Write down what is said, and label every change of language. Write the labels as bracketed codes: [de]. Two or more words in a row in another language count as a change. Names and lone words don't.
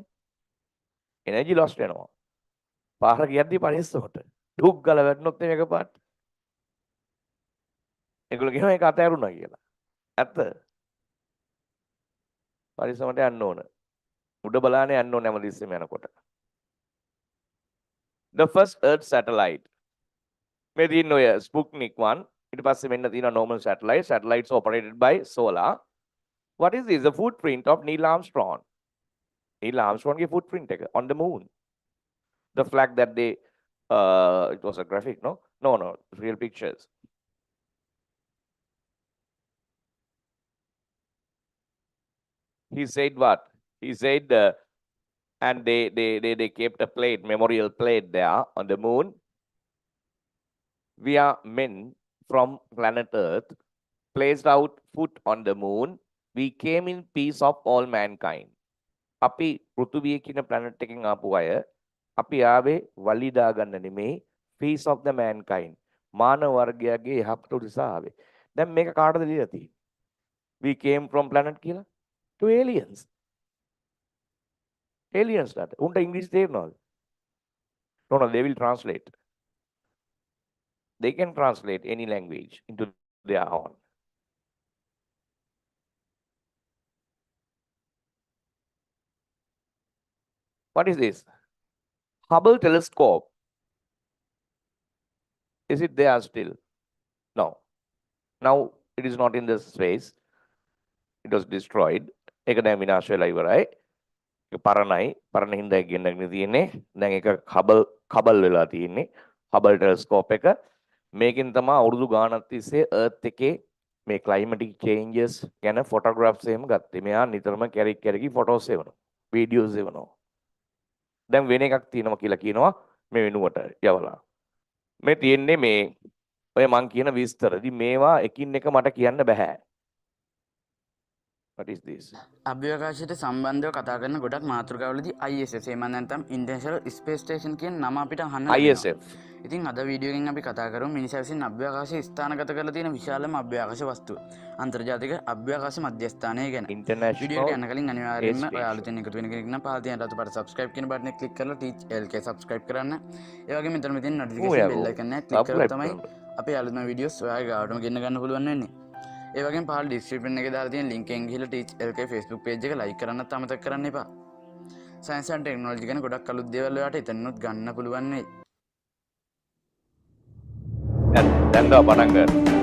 [en] energy loss [si] වෙනවා. පාර ගියද්දි පරිස්සමට. ඩුක් ගාලා වැටුනොත් මේක පාට. ඒගොල්ලෝ කියනවා ඒක අතහැරුණා කියලා. ඇත්ත. පරිස්සමට යන්න ඕන. උඩ බලාන යන්න ඕන හැමතිස්සෙම යනකොට. [en] The first Earth satellite. [si] මේ තියෙන ඔය Sputnik 1 ඊට පස්සේ මෙන්න තියෙන [en] normal satellite. Satellites operated by solar. What is this? The footprint of Neil Armstrong. Neil Armstrong ගේ footprint එක on the moon. The flag that they it was a graphic, no? No, real pictures. He said what? He said and they kept a plate, memorial plate there on the moon. We are men from planet Earth, placed out foot on the moon. We came in peace of all mankind. [si] අපි පෘථුවිය කියන planet එකෙන් ආපු අය අපි ආවේ වලි දාගන්න නෙමෙයි [en] peace of the mankind. [si] මානව වර්ගයාගේ යහපත උදෙසා ආවේ. දැන් මේක කාටද දීලා තියෙන්නේ? [en] We came from planet කියලා to aliens. [si] Aliens ලාට. උන්ට ඉංග්‍රීසි තේරෙනවද? [en] No, they will translate. They can translate any language into their own. What is this? Hubble telescope. Is it there still? No. Now it is not in this space. It was destroyed. [si] ඒක දැන් විනාශ වෙලා ඉවරයි. ඒක පරණයි. පරණ හින්දා ගෙන්නගෙන තියෙන්නේ. දැන් ඒක Hubble වෙලා තියෙන්නේ. Hubble telescope එක. මේකෙන් තමයි අවුරුදු ගාණක් තිස්සේ Earth එකේ මේ [en] climatic changes [si] ගැන photographs එහෙම ගත්තේ. මෙයා නිතරම කැරකි photos එවනවා. videos එවනවා. දැන් වෙන එකක් තියෙනවා කියලා කියනවා මේ වෙනුවට යවලා. මේ තියෙන්නේ මේ ඔය මං කියන විස්තර. ඉතින් මේවා එකින් එක මට කියන්න බෑ. [en] What is this? [si] අභ්‍යවකාශයට සම්බන්ධව කතා කරන ගොඩක් මාතෘකාවලදී ISS එහෙම නැත්නම් International Space Station කියන නම අපිට අහන්න ලැබෙනවා. ISF. ඉතින් අද වීඩියෝ එකෙන් අපි කතා කරමු මිනිසා විසින් අභ්‍යවකාශයේ ස්ථානගත කරලා තියෙන විශාලම අභ්‍යවකාශ වස්තුව. අන්තර්ජාතික අභ්‍යවකාශ මධ්‍යස්ථානය ගැන. වීඩියෝ එක යන කලින් අනිවාර්යයෙන්ම ඔයා අලුතෙන් එකතු වෙන කෙනෙක් නම් පහළ තියෙන රතු පාට subscribe කියන බටන් එක ක්ලික් කරලා Teach LK subscribe කරන්න. ඒ වගේම මෙතන තියෙන [en] notification bell icon [si] එක ක්ලික් කරලා තමයි අපේ අලුත්ම වීඩියෝස් ඔයාගේ ගාවටම ගෙන්න ගන්න පුළුවන් වෙන්නේ. ඒ වගේම පහළ ඩිස්ක්‍රිප්ෂන් එකේ දාලා තියෙන link එකෙන් ගිහලා Teach LK Facebook page එක like කරන්නත් අමතක කරන්න එපා. [en] science and technology [si] ගැන ගොඩක් අලුත් දේවල් ඔයාට එතනනොත් ගන්න පුළුවන් වෙයි. දැන් දා පටන් ගන්න.